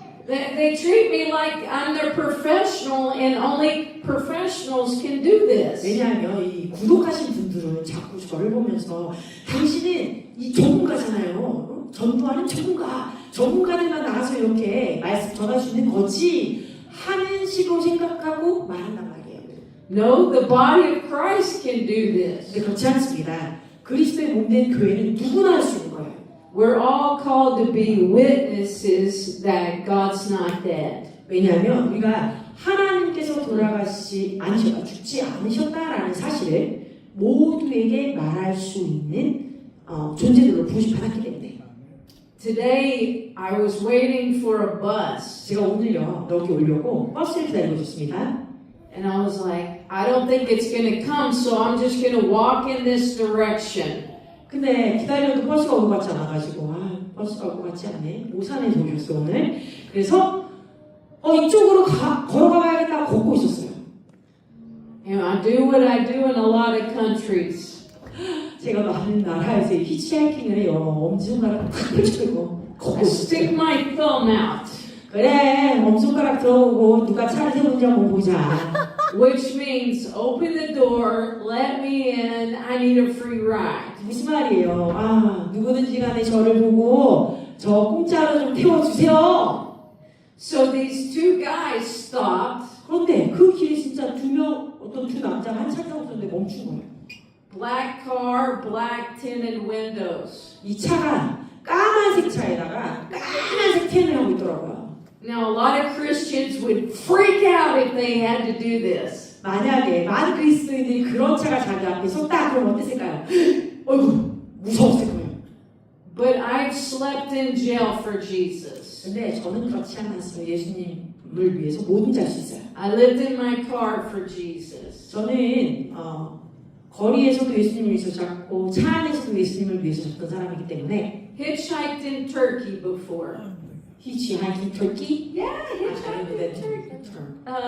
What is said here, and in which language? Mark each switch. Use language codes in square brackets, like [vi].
[en] They treat me like I'm their professional and only professionals can do this. [ko] 왜냐하면 이 구독하신 분들은 자꾸 저를 보면서 당신은 이 전문가잖아요. 전도하는 전문가들만 나가서 이렇게 말씀 전할 수 있는 거지 하는 식으로 생각하고 말한단 말이에요. [en] No, the body of Christ can do this. [ko] 근데 그렇지 않습니다. 그리스도의 몸된 교회는 누구나 할 수 있는 거예요. [en] We're all called to be witnesses that God's not dead. [ko] 왜냐하면 우리가 하나님께서 죽지 않으셨다라는 사실을 모두에게 말할 수 있는 존재들로 부르심받았기 때문에 [en] Today I was waiting for a bus [ko] 제가 오늘요 여기 오려고 버스를 기다리고 있었습니다. [en] and I was like, I don't think it's going to come, so I'm just going to walk in this direction. [ko] 근데 기다려도 버스가 올 것 같지 않아가지고 버스가 올 것 같지 않네. 오산에서 오셨어 오늘. 그래서 이쪽으로 걸어가야겠다고 걷고 있었어요. [en] And I do what I do in a lot of countries. [ko] 제가 많은 나라에서 히치하이킹을 해요. 엄지손가락 탁 펼쳐들고 걷고 [en] I stick [ko] 있었어요. [en] my thumb out, [ko] 그래 엄지손가락 들어오고 누가 차를 세우는지 한번 보자. [en] which means open the door, let me in, I need a free ride. [ko] 무슨 말이에요? 누구든지 간에 저를 보고 저 공짜로 좀 태워주세요. [en] So these two guys stopped. [ko] 그런데 그 길에 진짜 어떤 두 남자가 한 차 타고 있었는데 멈춘 거예요. [en] Black car, black tinted windows. [ko] 이 차가 까만색 차에다가 까만색 텐을 하고 있더라고요. [en] Now a lot of Christians would freak out if they had to do this. [ko] 만약에 많은 그리스도인들이 그런 차가 자기 앞에 섰다 그러면 어땠을까요? 어이구 무서웠을 거예요. [en] But I've slept in jail for Jesus. [ko] 근데 저는 그렇지 않았어요. 예수님을 위해서 뭐든지 할 수 있어요. [en] I lived in my car for Jesus. [ko] 저는 거리에서도 예수님을 위해서 잡고 차 안에서도 예수님을 위해서 잡던 사람이기 때문에 [en] Hitchhiked in Turkey before. hitchhiking Turkey? Yeah, hitchhiked in Turkey.